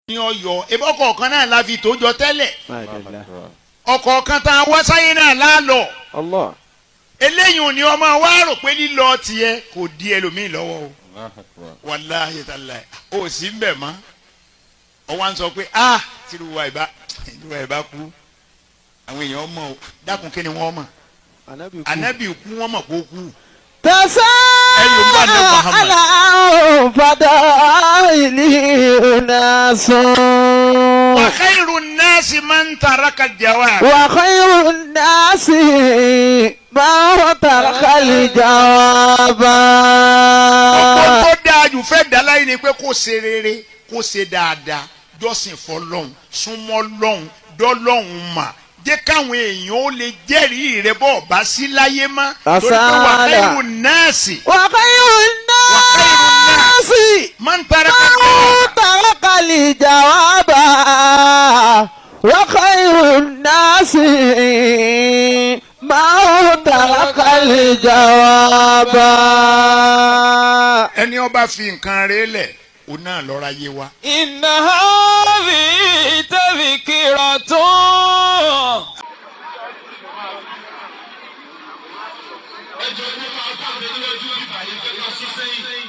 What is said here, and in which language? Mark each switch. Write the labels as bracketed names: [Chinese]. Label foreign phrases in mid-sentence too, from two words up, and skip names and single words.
[Yoruba] ní Ọ̀yọ́ ebi ọkọ̀ kan náà la fi tó jọ tẹ́lẹ̀ ọkọ̀ kan tá a wá sáyé náà lálọ́ eléyìí ni ọmọ wa rò pé lílọ tiẹ̀ kò di ẹlòmíì lọ́wọ́ o [Arabic] والله تالله [Yoruba] ó sì ń bẹ̀ mọ́ ọ wá ń sọ pé tìrúwà ìbá kú àwọn èèyàn mọ̀ o dákun kí ni wọ́n mọ̀ ànábì kú wọ́n mọ̀ kó kú. [Arabic] على فضائل ناس وخير الناس من ترك الجواب وخير الناس من ترك الجواب. [Yoruba] ọ̀pọ̀ tó dáa jù fẹ́ dá láyé ni pé kó ṣe rere kó ṣe dáadáa jọ́sìn fọlọ́hún súnmọ́ lọ́hún dọ́lọ́hún mà jẹ́ káwọn èèyàn ó lè jẹ́rìí rẹ bọ́ ọ̀bá sí láyé mọ́ torí pé [Arabic] وخير الناس. وخير الناس من ترك الجواب وخير الناس من ترك الجواب. [Yoruba] ẹni ó bá fi nǹkan rẹ̀ lẹ̀ òun náà lọ́ra yé wa. [Arabic] إن هذه تذكرة. [Yoruba] ẹjọ́ ní máa bá mi lójú ìbàyè pé ká sún sẹ́yìn.